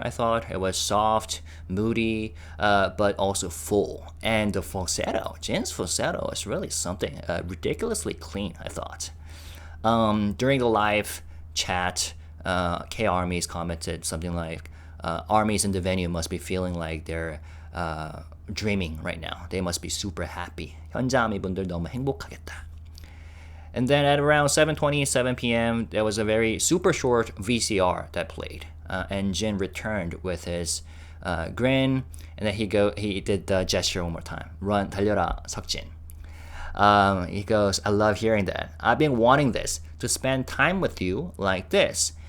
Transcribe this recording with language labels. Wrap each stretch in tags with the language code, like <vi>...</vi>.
<en>I thought it was soft, moody, but also full, and the falsetto, Jin's falsetto, is really something ridiculously clean. I thought. During the live chat, K-ARMYs commented something like, armies in the venue must be feeling like they're dreaming right now. They must be super happy.</en> <ko>현장 아미분들 너무 행복하겠다.</ko> <en>And then at around 7:27 p.m., there was a very super short VCR that played. And Jin returned with his grin, and then he did the gesture one more time.</en> <ko>run, 달려라석진.</ko> <en>He goes, I love hearing that. I've been wanting this, to spend time with you like this.</en>